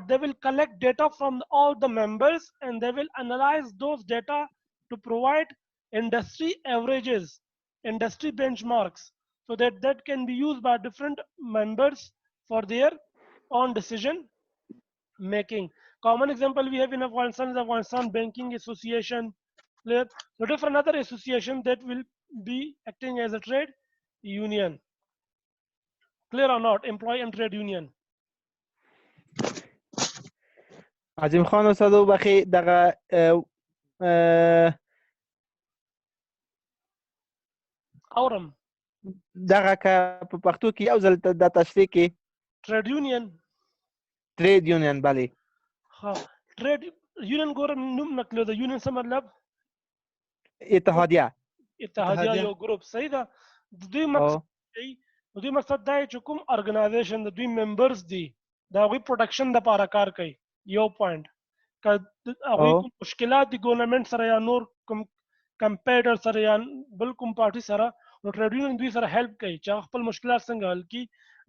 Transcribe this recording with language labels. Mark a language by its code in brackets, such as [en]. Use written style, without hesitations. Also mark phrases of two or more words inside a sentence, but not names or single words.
[en] They will collect data from all the members and they will analyze those data to provide industry averages, industry benchmarks, so that that can be used by different members for their own decision making. Common example we have in Afghanistan is Afghanistan Banking Association. Clear? So different other association that will be acting as a trade union. Clear or not? Employee and trade union. [ps] عظیم خان استاد وبخښئ دغه اورم دغه که په پښتو کې یو ځل د تشریح کې [en] trade union. trade union [ps] بله ها [en] trade union [ps] ګورم نوم نکلو د union څه مطلب؟ اتحادیه اتحادیه یو ګروپ. صحیح ده. د دوی مقصد دی، د دوی مقصد دا چې کوم ارګنایزیشن د دوی ممبرز دي د هغوی پروټکشن دپاره کار کوي. یو پوینټ که هغوی کوم مشکلات دي ګورنمنټ سره یا نور کوم کمپیټر سره یا بل کوم پارټي سره، نو [en] trade union [ps] دوی سره هیلپ کوي چې هغه خپل مشکلات څنګه حل کړي.